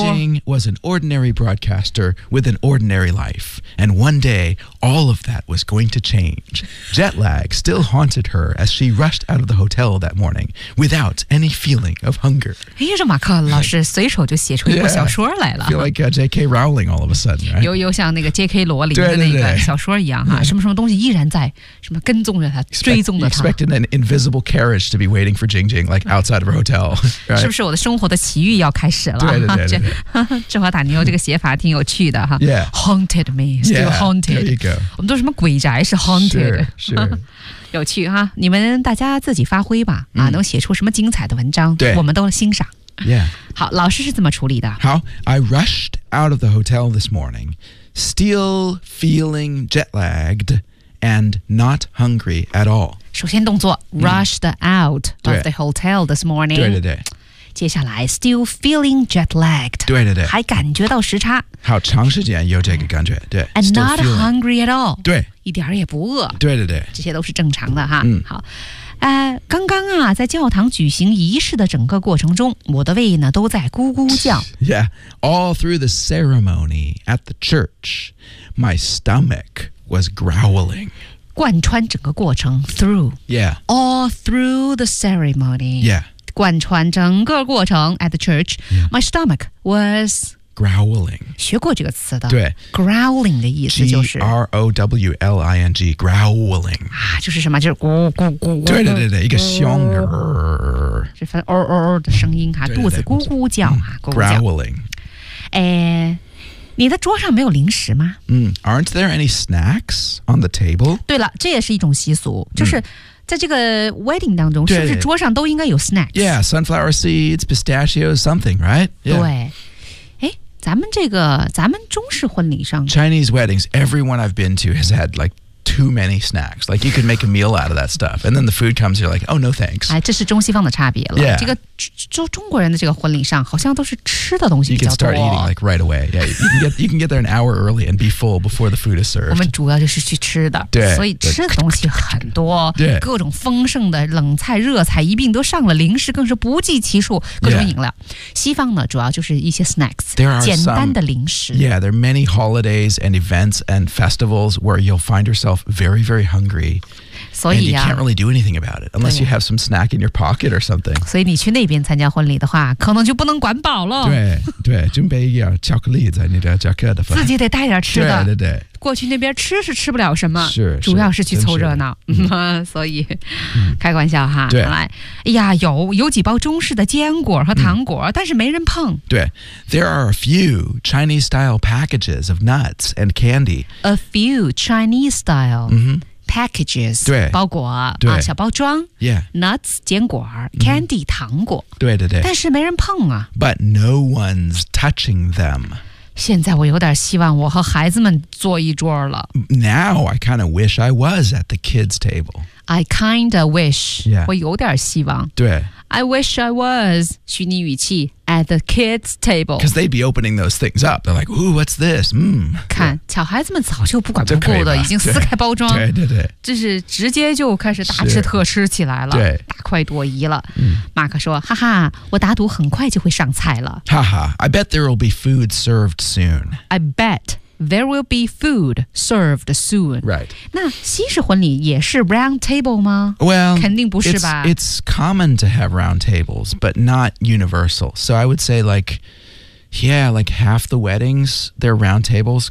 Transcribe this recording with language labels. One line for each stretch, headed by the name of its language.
English: Jing Jing was an ordinary broadcaster with an ordinary life, and one day, all of that was going to change. Jet lag still haunted her as she rushed out of the hotel that morning without any feeling of hunger.
Chinese: 哎呀，这马克老师随手就写出一部小说来了。
English: Feel like J.K. Rowling all of a sudden, right?
Chinese: 又像那个 J.K. 罗琳的那个小说一样哈。什么什么东西依然在什么跟踪着他追踪着他
English: expecting an invisible carriage to be waiting for Jing Jing like outside of her hotel、right?
Chinese: 是不是我的生活的奇遇要开始了对对对对对芝华塔尼欧这个写法挺有趣的哈
English: yeah. Haunted me still haunted yeah, there you go.
Chinese: 我们都什么鬼宅是 haunted
English: sure, sure.
Chinese: 有趣哈你们大家自己发挥吧、啊、能写出什么精彩的文章对我们都欣赏、
English: yeah.
Chinese: 好老师是怎么处理的
English: 好 I rushed out of the hotel this morningStill feeling jet lagged and not hungry at all.
Chinese: 首先动作
English: rushed out of the hotel this morning.
Chinese: 对对对。接下来
English: still feeling jet lagged.
Chinese: 对对对。还感觉到时差。好长时间有这个感觉。对。
English: And not hungry at all.
Chinese: 对。一点也不饿。对对对。这些都是正常的哈。嗯。好。刚刚啊在教堂举行仪式的整个过程中我的胃呢都在咕咕叫。
English: Yeah, all through the ceremony at the church, my stomach was growling.
Chinese: 贯穿整个过程 through.
English: Yeah. All through the ceremony. Yeah.
Chinese: 贯穿整个过程
English: at the church,、 yeah. my stomach was... Growling.
Chinese: 学过这个词的。对。 Growling 的意思就是。
English: G-R-O-W-L-I-N-G, growling.
Chinese: 啊就是什么就是咕咕咕咕。对对对对一个凶。是发哦哦的声音啊肚子咕咕叫啊。
English: Growling.
Chinese: 哎你的桌上没有零食吗
English: Aren't there any snacks on the table?
Chinese: 对了这也是一种习俗就是。在这个 wedding 当中是不是桌上都应该有 snacks?
English: Yeah, sunflower seeds, pistachios, something, right?
Chinese: 对。咱们中式婚礼上
English: Chinese weddings, everyone I've been to has had like too many snacks. Like you can make a meal out of that stuff. And then the food comes, you're like, oh no thanks.
Chinese: 哎，这是中西方的差别了。
English: Yeah.
Chinese: 这个中国人的这个婚礼上好像都是吃的东西比较多。
English: You can start eating like right away. Yeah, you can get there an hour early and be full before the food is served.
Chinese: 我们主要就是去吃的。对。所以吃的东西很多。对。各种丰盛的冷菜热菜一并都上了零食更是不计其数各种饮料。
English: Yeah.
Chinese: 西方呢主要就是一些 snacks.
English: There are
Chinese: 简单的零食。
English: Yeah, there are many holidays and events and festivals where you'll find yourself very, very hungry. So, and you can't really do anything about it unless you have some snack in your pocket or something. So, if you go to that side of the wedding, you probably can't be filled. Yes, yes. Prepare some chocolate in your jacket. You have to bring something to eat. Yes, yes, yes.
Chinese: 过去那边吃是吃不了什么，是，主要是去凑热闹，所以开玩笑哈。对，哎呀，有几包中式的坚果和糖果，但是没人碰。
English: 对 ，There are a few Chinese style packages of nuts and candy. A few Chinese style packages
Chinese: 对包裹对、啊、小包装
English: yeah nuts 坚果 candy、mm-hmm. 糖果
Chinese: 对对对但是没人碰啊
English: but no one's touching them
Chinese: 现在我有点希望我和孩子们坐一桌了
English: now I kind of wish I was at the kids table I kind of wish、 yeah.
Chinese: 我有点希望对
English: I wish I was, 虚拟语气 at the kids' table. Because they'd be opening those things up. They're like, ooh, what's this?、Mm.
Chinese: 看、yeah. 小孩子们早就不管不顾的已经撕开包装。对对对。这是直接就开始大吃特吃起来了。对。大快朵颐了。马克说哈哈我打赌很快就会上菜了。
English: 哈哈 I bet there will be food served soon. I bet. There will be food served soon. Right.
Chinese: 那西式婚礼也是
English: round table
Chinese: 吗
English: Well,
Chinese: 肯定不是吧
English: it's common to have round tables, but not universal. So I would say like, yeah, like half the weddings, they're round tables.